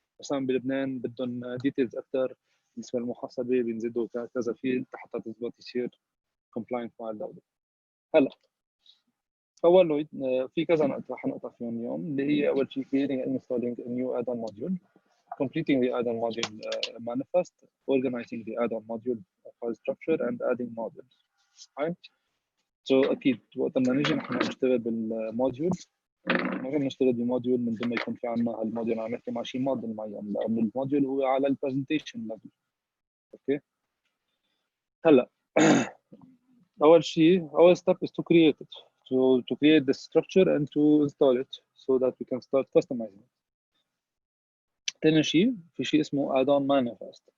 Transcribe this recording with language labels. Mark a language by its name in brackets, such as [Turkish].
[Arabic] مثلا بلبنان بدهم ديتيلز اكثر بالنسبه للمحاسبه بينزلوا كذا فيلد حتى تظبط يصير كومبلاينت مع الدوله. هلا اول نوع في كذا نقطه حنقطع فيهم اليوم اللي هي اول شيء [English] creating and installing a new add-on module, completing the add-on module manifest, organizing the add-on module file structure and adding modules. Right? [Arabic] So اكيد وقت ما نيجي نحن نشتغل بالموديول ما فينا نشتغل بموديول من دون ما يكون في عندنا هالموديول عم نحكي مع شيء موديل معين لانه الموديول هو على البرزنتيشن ليفل. اوكي هلا اول شيء اول [English] step is to create it to create the structure and to install it so that we can start customizing it. [Arabic] ثاني شيء في شيء اسمه add-on manifest.